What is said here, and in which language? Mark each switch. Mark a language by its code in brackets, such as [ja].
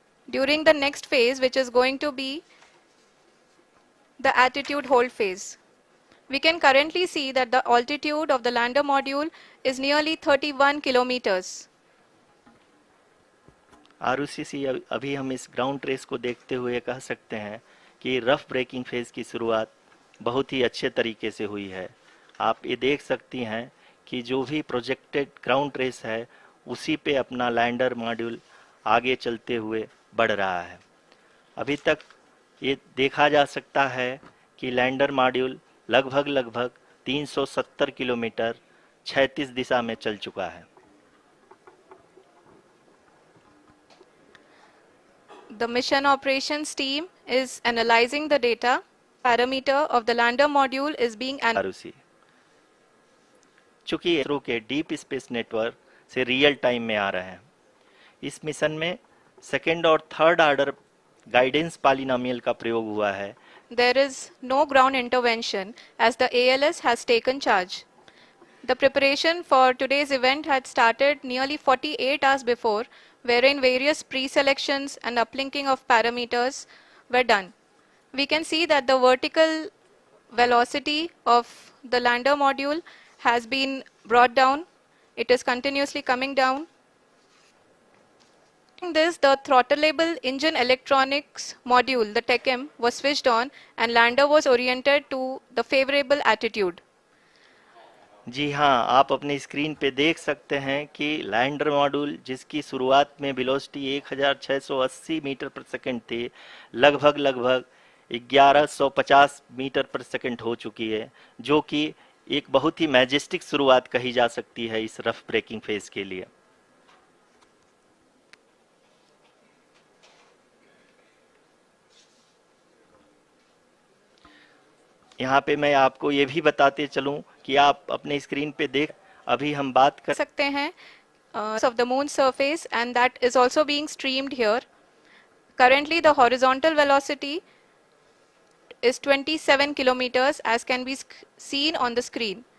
[en] During the next phase, which is going to be the attitude hold phase. We can currently see that the altitude of the lander module is nearly 31 kilometers. [hi] Arushi अभी हम इस ground trace को देखते हुए कह सकते हैं कि रफ ब्रेकिंग फेज की शुरुआत बहुत ही अच्छे तरीके से हुई है। आप ये देख सकती हैं कि जो भी प्रोजेक्टेड ग्राउंड ट्रेस है उसी पे अपना लैंडर मॉड्यूल आगे चलते हुए बढ़ रहा है। अभी तक ये देखा जा सकता है कि लैंडर मॉड्यूल लगभग 370 किलोमीटर क्षैतिज दिशा में चल चुका है। [en] The mission operations team is analyzing the data. Parameter of the lander module is being [hi] Arushi, चूंकि इसरो के डीप स्पेस नेटवर्क से रियल टाइम में आ रहे हैं, इस मिशन में सेकेंड और थर्ड ऑर्डर गाइडेंस पॉलिनोमियल का प्रयोग हुआ है। [en] There is no ground intervention as the ALS has taken charge. The preparation for today's event had started nearly 48 hours before, wherein various pre-selections and uplinking of parameters were done. We can see that the vertical velocity of the lander module has been brought down. It is continuously coming down. In this, the throttleable engine electronics module, the TECM, was switched on and lander was oriented to the favorable attitude. [hi] जी हाँ, आप अपनी screen पे देख सकते हैं कि lander module जिसकी शुरुआत में वेलोसिटी 1680 मीटर पर सेकंड थी, लगभग 1150 मीटर पर सेकंड हो चुकी है, जो कि एक बहुत ही मैजेस्टिक शुरुआत कही जा सकती है इस रफ ब्रेकिंग फेज के लिए। यहाँ पे मैं आपको ये भी बताते चलूं कि आप अपने स्क्रीन पे देख, अभी हम बात कर सकते हैं [en] of the moon surface, and that is also being streamed here. Currently the horizontal velocity is 27 kilometers as can be seen on the screen.